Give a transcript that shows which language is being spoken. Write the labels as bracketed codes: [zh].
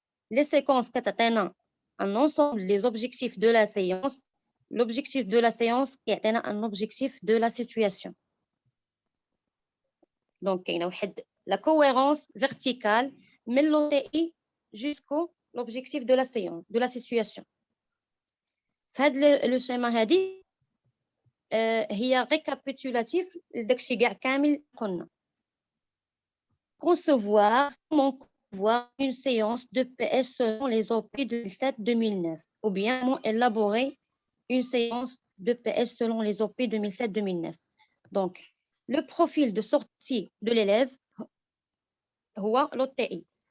[fr] Les séquences كتعطينا un ensemble des objectifs de la séance. L'objectif de la séance qui est un objectif de la situation. Donc, il y a la cohérence verticale من l'OTI jusqu'au l'objectif de la séance, de la situation. Le schéma [ar] هذه هي récapitulatif لداكشي كاع كامل قلنا. [fr] Concevoir une séance de PS selon les OP 2007-2009 ou bien élaborer une séance de PS selon les OP 2007-2009. Donc, le profil de sortie de l'élève, l'OTI.